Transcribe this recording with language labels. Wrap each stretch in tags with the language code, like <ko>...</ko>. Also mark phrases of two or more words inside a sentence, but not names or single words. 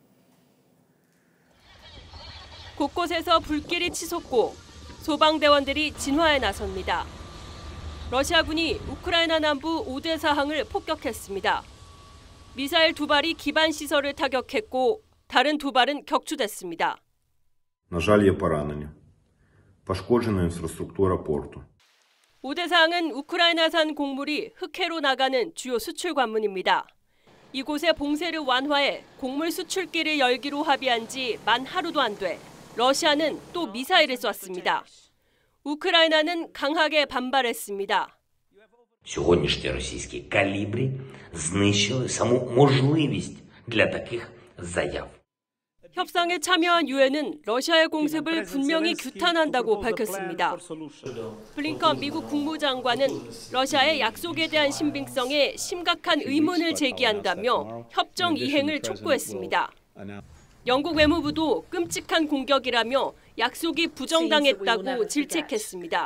<ko>곳곳에서 불길이 치솟고 소방대원들이 진화에 나섭니다. 러시아군이 우크라이나 남부 오데사항을 폭격했습니다. 미사일 2발이 기반 시설을 타격했고 다른 2발은 격추됐습니다.</ko> <uk>На жаль, є поранені. Пошкоджена інфраструктура порту.</uk> <ko>오대사항은 우크라이나산 곡물이 흑해로 나가는 주요 수출 관문입니다. 이곳의 봉쇄를 완화해 곡물 수출길을 열기로 합의한 지 만 하루도 안 돼 러시아는 또 미사일을 쐈습니다. 우크라이나는 강하게 반발했습니다.</ko> <uk>Сьогоднішні російські калібри знищили саму можливість для таких заяв.</uk> <ko>협상에 참여한 유엔은 러시아의 공습을 분명히 규탄한다고 밝혔습니다. 블링컨 미국 국무장관은 러시아의 약속에 대한 신빙성에 심각한 의문을 제기한다며 협정 이행을 촉구했습니다. 영국 외무부도 끔찍한 공격이라며 약속이 부정당했다고 질책했습니다.</ko>